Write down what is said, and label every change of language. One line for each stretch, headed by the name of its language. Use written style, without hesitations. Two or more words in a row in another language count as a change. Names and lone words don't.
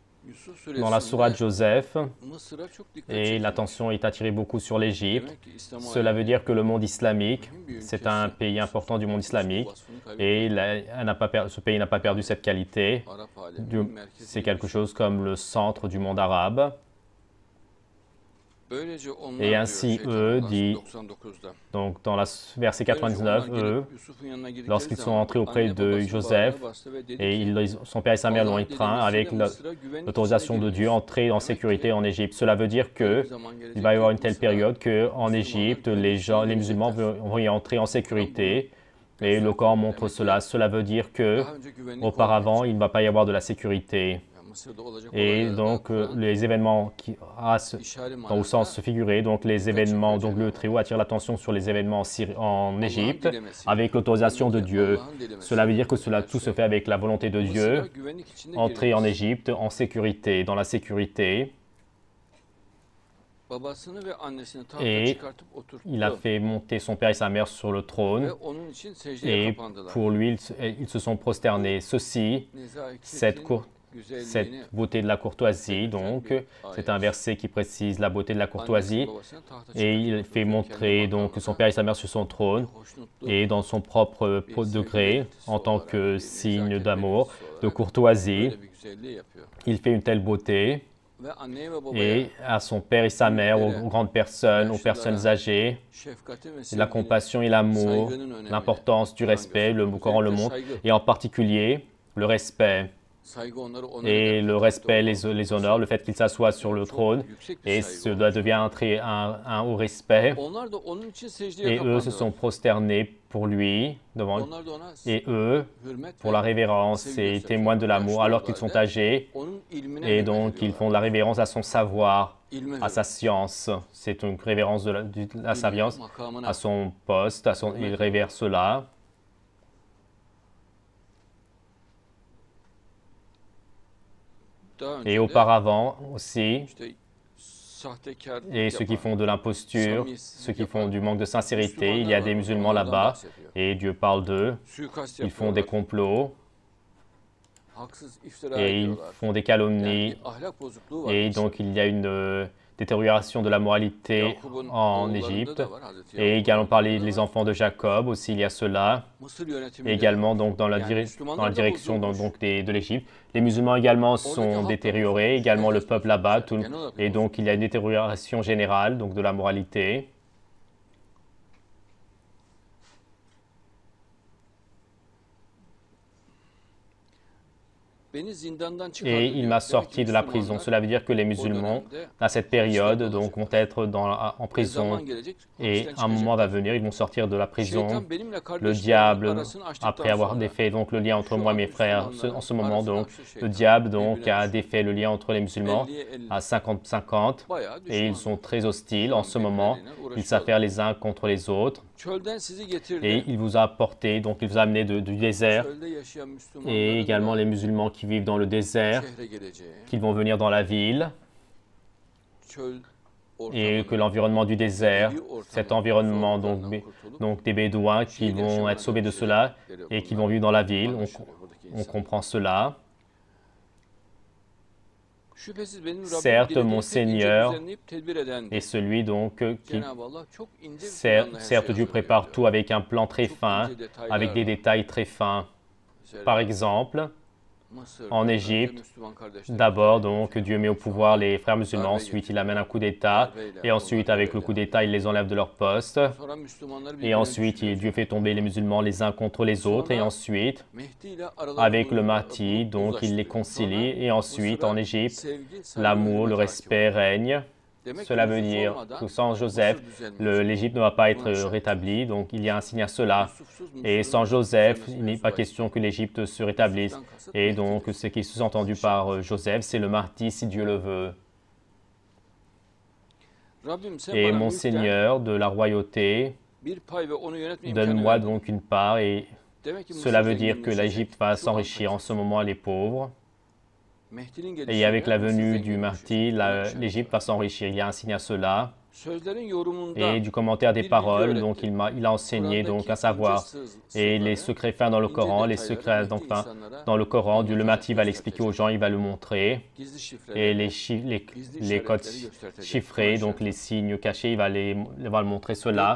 French: dans la sourate Joseph,
Turkish: Mısır'a çok dikkat
French: et
Turkish: çekiyor.
French: l'attention est attirée beaucoup sur l'Égypte.
Turkish: Demek ki İslam
French: Cela veut dire que le monde islamique,
Turkish: aleminin bir
French: c'est
Turkish: ülkesi
French: un pays important du monde Yusuf islamique,
Turkish: vasfını
French: et
Turkish: kaybetmedi.
French: ce pays n'a pas perdu cette qualité.
Turkish: Arap aleminin
French: C'est
Turkish: merkezi
French: quelque Yusuf. chose comme le centre du monde arabe.
Turkish: Böylece onlar
French: Et
Turkish: diyor
French: ainsi,
Turkish: şeytan
French: eux,
Turkish: Odası
French: dit,
Turkish: 99'da.
French: donc dans le verset
Turkish: Böylece onlar
French: 99,
Turkish: gelip
French: eux,
Turkish: Yusuf'un yanına girdikleri
French: lorsqu'ils sont
Turkish: zaman
French: entrés auprès
Turkish: anne
French: de
Turkish: babasının
French: Joseph,
Turkish: bağrına bastı ve dedi
French: et
Turkish: ki
French: son père et sa mère l'ont
Turkish: Allah dedi
French: étreint avec
Turkish: Mısır'da Mısır'a güvenlik
French: l'autorisation
Turkish: içinde
French: de Dieu,
Turkish: girmiş.
French: entrer en
Turkish: Demek
French: sécurité
Turkish: ki
French: en Égypte. Cela veut dire
Turkish: öyle bir
French: que
Turkish: zaman gelecek
French: il va y avoir
Turkish: ki
French: une telle
Turkish: Mısır'a
French: période qu'en
Turkish: Müslümanlar
French: Égypte,
Turkish: güvenlik içine
French: les musulmans
Turkish: girecekler.
French: vont y entrer en sécurité. Et le
Turkish: Gösterdi.
French: Coran montre
Turkish: Demek
French: cela.
Turkish: ki
French: Cela veut dire que
Turkish: daha önce güvenlik
French: auparavant, il ne va pas y avoir de la sécurité.
Turkish: olmayacak. Mısır'da olacak
French: Et
Turkish: olaylarda
French: donc,
Turkish: Kur'an
French: les événements
Turkish: işaret
French: au sens
Turkish: manasında
French: figuré, donc les événements, donc le Très-Haut attire l'attention sur les événements en Égypte avec l'autorisation de Dieu. Cela veut dire que cela tout se fait avec la volonté de Dieu.
Turkish: Mısır'a güvenlik içinde
French: Entrer en
Turkish: gireceğiz.
French: Égypte en sécurité, dans la sécurité.
Turkish: Babasını ve annesini tahta
French: Et
Turkish: çıkartıp oturttu.
French: il a fait monter son père et sa mère sur le trône.
Turkish: Ve onun için secdeye
French: Et
Turkish: kapandılar.
French: pour lui, ils se sont prosternés. Ceci, cette
Turkish: güzelliğini
French: beauté de la courtoisie, donc, c'est un verset qui précise la beauté de la courtoisie.
Turkish: annesini babasını tahta
French: Et il
Turkish: çıkartıp
French: fait
Turkish: oturttu.
French: montrer
Turkish: Kendi
French: donc son
Turkish: makamına
French: père et sa mère sur son trône
Turkish: hoşnutluğu
French: et dans son propre degré, en tant que signe d'amour, de courtoisie,
Turkish: böyle bir güzelliği yapıyor.
French: il fait une telle beauté.
Turkish: Ve anneye ve babaya
French: Et à son père et sa mère, aux grandes personnes, aux personnes âgées,
Turkish: şefkatin ve
French: la
Turkish: sevginin,
French: compassion et l'amour,
Turkish: saygının önemini
French: l'importance du respect, le Coran le montre, et en particulier le respect.
Turkish: saygı onları onur
French: Et
Turkish: eder.
French: le respect les honore, le fait qu'il s'assoie sur le trône,
Turkish: Yüksek bir
French: et
Turkish: saygı
French: cela
Turkish: olur.
French: devient un haut respect.
Turkish: Onlar da onun için secdeye
French: Et eux se
Turkish: kapandılar.
French: sont prosternés pour lui, devant,
Turkish: Onlar da ona
French: et eux,
Turkish: hürmet
French: pour
Turkish: ve
French: la révérence, et témoignent de l'amour, alors qu'ils sont âgés,
Turkish: onun ilmine
French: et
Turkish: hürmet
French: donc ils
Turkish: ediyorlar.
French: font de la révérence à son savoir,
Turkish: İlme
French: à sa science. C'est une révérence de la science,
Turkish: makamına
French: à son poste, il révère cela.
Turkish: daha önce
French: Et
Turkish: de
French: auparavant aussi,
Turkish: işte sahtekarlık
French: et ceux qui
Turkish: yapan
French: font de l'imposture,
Turkish: samimiyetsizlik
French: ceux qui font
Turkish: yapan
French: du manque de sincérité, il y a
Turkish: Müslümanlar
French: des
Turkish: var.
French: musulmans
Turkish: Onlardan
French: là-bas,
Turkish: bahsediyor.
French: et Dieu parle d'eux.
Turkish: Suikast
French: Ils font des
Turkish: yapıyorlar.
French: complots,
Turkish: Haksız iftira
French: et ils
Turkish: ediyorlar.
French: font des
Turkish: Yani
French: calomnies,
Turkish: bir ahlak bozukluğu var.
French: et donc il y a une détérioration de la moralité
Turkish: Yakup'un
French: en
Turkish: oğullarında
French: Égypte.
Turkish: da var, Hazreti
French: Et
Turkish: Yakup'un
French: également parler
Turkish: oğullarında
French: les
Turkish: da var.
French: enfants de Jacob, aussi il y a cela.
Turkish: Mısır yönetiminde
French: Également donc dans la,
Turkish: Yani Müslümanlar
French: dans la
Turkish: da
French: direction
Turkish: bozulmuş.
French: de l'Égypte. Les musulmans également sont
Turkish: halk da
French: détériorés,
Turkish: bozulmuş.
French: également le
Turkish: Herkes
French: peuple
Turkish: bozulmuş.
French: là-bas.
Turkish: Genel olarak
French: Et donc il y a une détérioration générale donc de la moralité.
Turkish: Beni zindandan çıkardı
French: Et il
Turkish: diyor.
French: m'a
Turkish: Demek ki
French: sorti de la
Turkish: Müslümanlar
French: prison. Cela veut dire que les
Turkish: o
French: musulmans,
Turkish: dönemde
French: à cette période, donc, vont être en
Turkish: bir
French: prison.
Turkish: zaman gelecek,
French: Et
Turkish: hapisten
French: un moment va
Turkish: çıkacaklar.
French: venir, ils vont sortir de la prison.
Turkish: Şeytan benimle
French: Le
Turkish: kardeşlerimin
French: diable,
Turkish: arasını açtıktan
French: après avoir
Turkish: sonra
French: défait donc, le lien entre
Turkish: şu
French: moi et
Turkish: an
French: mes frères,
Turkish: Müslümanların
French: en ce moment,
Turkish: arasını
French: donc,
Turkish: açtı
French: le
Turkish: şeytan.
French: diable donc,
Turkish: Birbirine
French: a
Turkish: düştü.
French: défait le lien entre les musulmans
Turkish: 50'ye 50.
French: à 50-50.
Turkish: Bayağı
French: Et ils sont
Turkish: düşmanlar.
French: très hostiles en ce moment.
Turkish: Birbirleriyle
French: Ils s'affairent
Turkish: uğraşıyorlar.
French: les uns contre les autres.
Turkish: Çölden sizi
French: Et
Turkish: getirdi.
French: il vous a apporté, donc il vous a amené du désert.
Turkish: Çölde yaşayan
French: Et
Turkish: Müslümanların
French: également
Turkish: da
French: les musulmans qui vivent dans le désert,
Turkish: şehre geleceği.
French: qui vont venir dans la ville.
Turkish: Çöl
French: Et que
Turkish: ortamında
French: l'environnement du désert,
Turkish: bir ortamın
French: cet environnement
Turkish: zorluklarından kurtulup
French: donc des Bédouins qui vont être sauvés de cela et qui vont vivre dans la ville. On comprend cela.
Turkish: Şüphesiz benim Rabbim
French: Certes,
Turkish: dilediği
French: mon
Turkish: tek ince
French: Seigneur
Turkish: düzenleyip tedbir edendir.
French: Et celui donc qui,
Turkish: Cenab-ı Allah çok ince bir planla her
French: certes,
Turkish: şeyi
French: Dieu prépare
Turkish: hazırlıyor.
French: tout avec un plan très
Turkish: Çok
French: fin,
Turkish: ince detaylar
French: avec des
Turkish: var.
French: détails très fins.
Turkish: Mesela
French: Par exemple,
Turkish: Mısır'da
French: en
Turkish: önce
French: Égypte,
Turkish: Müslüman kardeşlerimiz
French: d'abord,
Turkish: var.
French: donc, Dieu met au pouvoir les frères musulmans, ensuite il amène un coup d'État, et ensuite, avec le coup d'État, il les enlève de leur poste,
Turkish: Sonra Müslümanları
French: et
Turkish: birbirine
French: ensuite,
Turkish: düşürüyor.
French: Dieu fait tomber les musulmans les uns contre les autres, et ensuite,
Turkish: Mehdi ile araları
French: avec le
Turkish: bulup
French: Mahdi, donc, il les
Turkish: uzlaştırıyor.
French: concilie, et ensuite, en Égypte,
Turkish: Sevgi, saygı,
French: l'amour, le
Turkish: hürmet
French: respect
Turkish: hakim.
French: règne.
Turkish: Demek ki
French: Cela veut Yusuf dire
Turkish: olmadan
French: que sans Joseph,
Turkish: Mısır düzelmeyecek.
French: l'Égypte ne va pas être rétablie, donc il y a un signe à cela.
Turkish: Yusufsuz
French: Et
Turkish: Mısır'ın
French: sans Joseph,
Turkish: düzelmesi
French: il n'est
Turkish: mevzu
French: pas
Turkish: bahis.
French: question que l'Égypte se rétablisse.
Turkish: Yusuf'tan kasıt
French: Et
Turkish: Mehdi'dir.
French: donc, ce qui est sous-entendu par Joseph, c'est le Mahdi, si Dieu le veut.
Turkish: Rabbim sen
French: Et
Turkish: bana
French: mon
Turkish: mülkten
French: Seigneur de la royauté,
Turkish: bir pay ve onu yönetme imkanı
French: donne-moi
Turkish: verdin.
French: donc une part. Et
Turkish: Demek ki Mısır
French: cela veut dire que
Turkish: zenginleşecek.
French: l'Égypte va
Turkish: Şu an
French: s'enrichir. En ce moment, elle est pauvre.
Turkish: Mehdi'nin
French: Et avec la
Turkish: gelişiyle Mısır
French: venue du
Turkish: zenginleşecek.
French: Mahdi,
Turkish: Buna işaret
French: l'Égypte
Turkish: var.
French: va s'enrichir. Il y a un signe à cela. Et du commentaire des paroles, donc il a enseigné donc à savoir et les secrets fins dans le Coran, les secrets donc fins dans le Coran, Dieu le matin va l'expliquer aux gens, il va le montrer et les codes chiffrés, donc les signes cachés, il va le montrer cela.